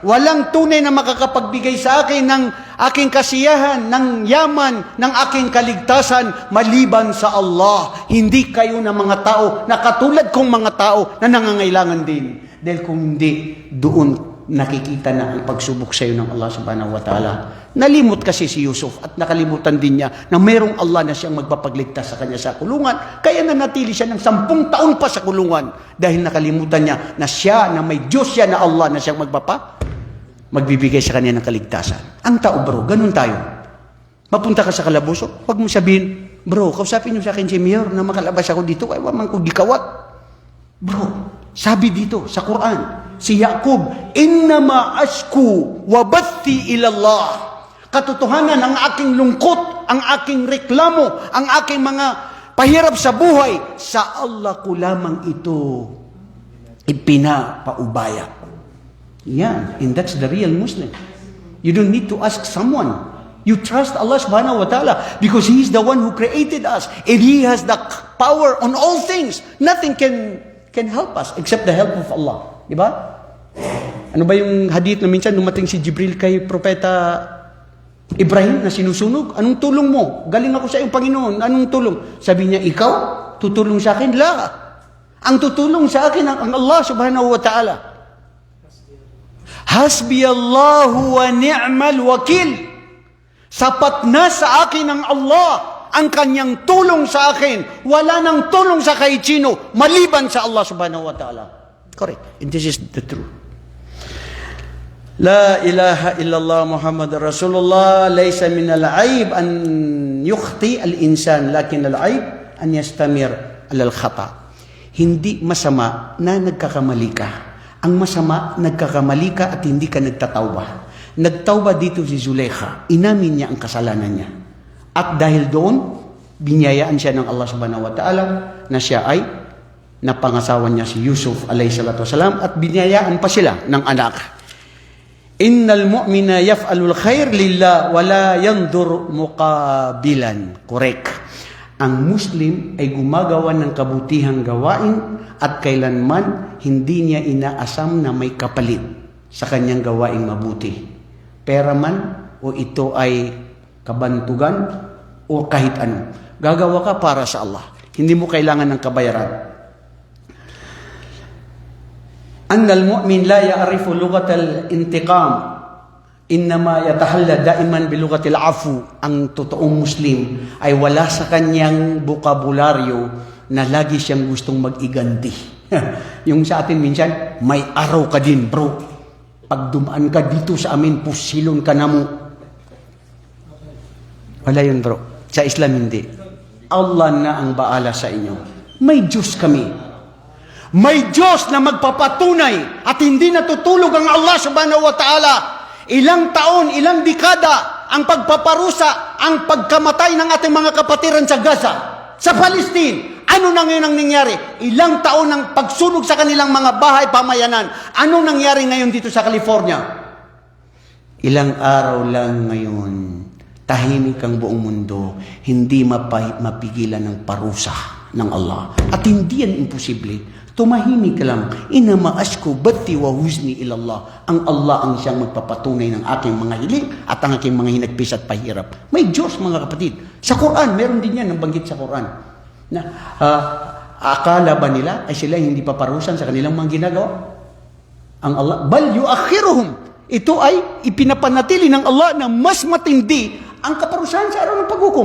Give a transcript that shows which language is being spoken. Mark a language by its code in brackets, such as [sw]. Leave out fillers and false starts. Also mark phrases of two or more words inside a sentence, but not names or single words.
[tl] Walang tunay na makakapagbigay sa akin ng aking kasiyahan, ng yaman, ng aking kaligtasan, maliban sa Allah. Hindi kayo na mga tao, na katulad kong mga tao na nangangailangan din. Dahil kung hindi, doon nakikita na ang pagsubok sa iyo ng Allah [ar] سبحانه وتعالى. [tl] Nalimot kasi si Yusuf at nakalimutan din niya na mayroong Allah na siyang magpapagligtas sa kanya sa kulungan. Kaya nanatili siya ng 10 taon pa sa kulungan dahil nakalimutan niya na siya, na may Diyos siya na Allah na siyang magbibigay sa kanya ng kaligtasan. Ang tao bro, ganun tayo. Mapunta ka sa kalabuso, huwag mo sabihin, bro, kausapin niyo sa akin si Mayor na makalabas ako dito, ay [ceb] waman ko gikawat. [tl] Bro, sabi dito sa Quran, si Yaqub, [ar] إنما أشكو وبثي إلى الله. [tl] Katotohanan, ang aking lungkot, ang aking reklamo, ang aking mga pahirap sa buhay, sa Allah ko lamang ito ipinapaubaya. Yan, [en] and that's the real Muslim. You don't need to ask someone. You trust Allah [ar] سبحانه وتعالى [en] because He is the one who created us and He has the power on all things. Nothing can help us except the help of Allah. [tl] Di ba? Ano ba yung hadith na minsan dumating si Jibril kay Propeta Ibrahim na sinusunog? Anong tulong mo? Galing ako sa iyong Panginoon. Anong tulong? Sabi niya, ikaw? Tutulong sa akin? La. Ang tutulong sa akin ang Allah [ar] سبحانه وتعالى. حسبي الله ونعم الوكيل. [tl] Sapat na sa akin ang Allah, ang kanyang tulong sa akin. Wala nang tulong sa kahit sino, maliban sa Allah [ar] سبحانه وتعالى. [en] Correct. And this is the truth. [ar] لا إله إلا الله محمد رسول الله. ليس من العيب أن يخطئ الإنسان لكن العيب أن يستمر الخطأ. [tl] Hindi masama na nagkakamali ka. Ang masama, nagkakamali ka at hindi ka nagtatawba. Nagtawba dito si Zulekha. Inamin niya ang kasalanan niya. At dahil doon, binyayaan siya ng Allah [ar] سبحانه وتعالى [tl] na siya ay napangasawan niya si Yusuf [ar] عليه الصلاة والسلام [tl] at binyayaan pa sila ng anak. [ar] إن المؤمن يفعل الخير لله ولا ينظر مقابلا. Correct. [tl] Ang Muslim ay gumagawa ng kabutihang gawain at kailanman hindi niya inaasam na may kapalit sa kanyang gawaing mabuti. Pera man o ito ay kabantugan o kahit ano. Gagawa ka para sa Allah. Hindi mo kailangan ng kabayaran. [ar] أن المؤمن لا يعرف لغة الانتقام إنما يتحلى دائما بلغة العفو. [tl] Ang totoong Muslim ay wala sa kanyang bokabularyo na lagi siyang gustong mag-iganti. Yung sa atin minsan, may araw ka din, bro. Pag dumaan ka dito sa amin, [ceb] pusilon ka na mo. [tl] Wala yun, bro. Sa Islam hindi. Allah na ang baala sa inyo. May Diyos kami. May Diyos na magpapatunay at hindi natutulog ang Allah [ar] سبحانه وتعالى. [tl] Ilang taon, ilang dekada ang pagpaparusa, ang pagkamatay ng ating mga kapatiran sa Gaza, sa Palestine. Ano na ngayon ang nangyari? Ilang taon ang pagsunog sa kanilang mga bahay pamayanan. Anong nangyari ngayon dito sa California? Ilang araw lang ngayon, tahimik ang buong mundo, hindi mapigilan ng parusa ng Allah. At hindi yan imposible. Tumahimik ka lang. [ar] إنما أشكو بثي وحزني إلى الله. [tl] Ang Allah ang siyang magpapatunay ng aking mga hiling at ang aking mga hinagpis at pahirap. May Diyos, mga kapatid. Sa Quran, meron din yan, nabanggit sa Quran. Na, Akala ba nila ay sila hindi paparusan sa kanilang mga ginagawa? Ang Allah, [ar] بل يؤخرهم. [tl] Ito ay ipinapanatili ng Allah na mas matindi ang kaparusahan sa araw ng paghukom.